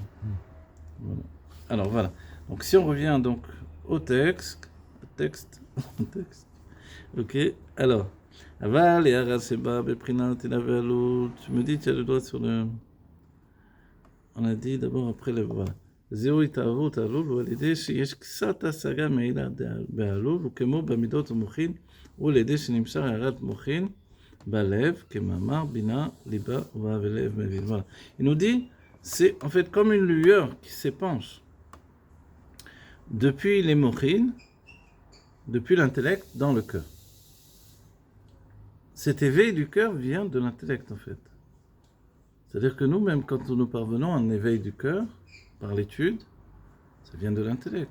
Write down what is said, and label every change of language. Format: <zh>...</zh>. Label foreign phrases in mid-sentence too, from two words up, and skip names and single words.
<fr>Voilà. Alors voilà. Donc si on revient donc au texte. Ok, alors. Aval et Araseba, Beprinat et Navealou. Tu me dis, tu as le droit sur le. On a dit d'abord après le. Voilà.</fr> <he>זהו התאהבות העלול, ועל ידי שיש קצת השגה מעילה בעלול, וכמו במידות ומוחין, ועל ידי שנמשך הערת מוחין בלב, כמאמר בינה, ליבה ולב מבין.</he> <fr>Voilà. Il nous dit, c'est en fait comme une lueur qui s'épanche depuis les mochines, depuis l'intellect dans le cœur. Cet éveil du cœur vient de l'intellect en fait. C'est-à-dire que nous, même quand nous parvenons à un éveil du cœur, par l'étude, ça vient de l'intellect.</fr>